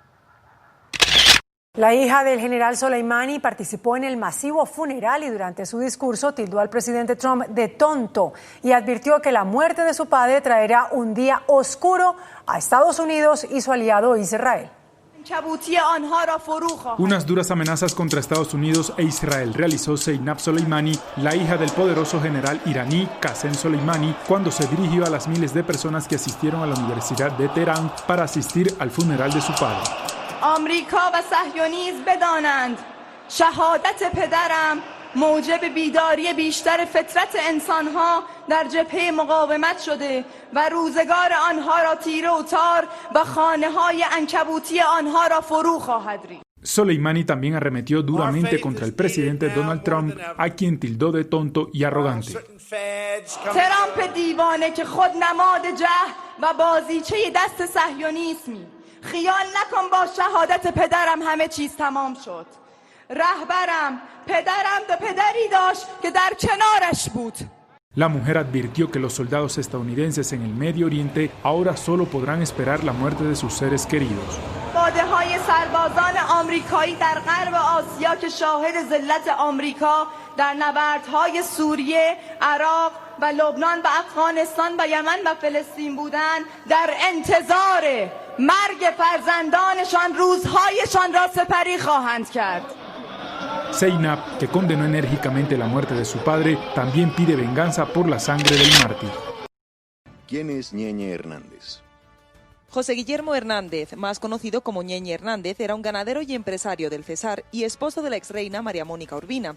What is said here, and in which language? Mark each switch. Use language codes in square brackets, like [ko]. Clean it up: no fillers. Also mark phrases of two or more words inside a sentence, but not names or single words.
[es] La hija del general Soleimani participó en el masivo funeral y durante su discurso tildó al presidente Trump de tonto y advirtió que la muerte de su padre traerá un día oscuro a Estados Unidos y su aliado Israel. Unas duras amenazas contra Estados Unidos e Israel realizó Zeinab Soleimani, la hija del poderoso general iraní Qasem Soleimani, cuando se dirigió a las miles de personas que asistieron a la Universidad de Teherán para asistir al funeral de su padre. [fa] آمریکا و صهیونیسم بدانند شهادت پدرم موجب بیداری بیشتر فطرت انسانها در جبهه مقاومت شده و روزگار آنها را تیره و تار و خانه‌های عنکبوتی آنها را فرو خواهد ریخت. [es] Soleimani también arremetió duramente contra el presidente Donald Trump, a quien tildó de tonto y arrogante. [fa] ترامپ دیوانه که خود نماد جهل و بازیچه دست صهیونیسمی. خیال نکن با شهادت پدرم همه چیز تمام شد. رهبرم پدرم دو پدری داشت که در کنارش بود. [es] La mujer advirtió que los soldados estadounidenses en el Medio Oriente ahora solo podrán esperar la muerte de sus seres queridos. [fa] باده‌های سربازان آمریکایی در غرب آسیا که شاهد ذلت آمریکا در نبردهای سوریه، عراق و لبنان و افغانستان و یمن و فلسطین بودند در انتظار مرگ فرزندانشان روزهایشان را سپری خواهند کرد. [es] Zeinab, que condenó enérgicamente la muerte de su padre, también pide venganza por la sangre del mártir. ¿Quién es Ñeñe Hernández? José Guillermo Hernández, más conocido como Ñeñe Hernández, era un ganadero y empresario del Cesar y esposo de la exreina María Mónica Urbina.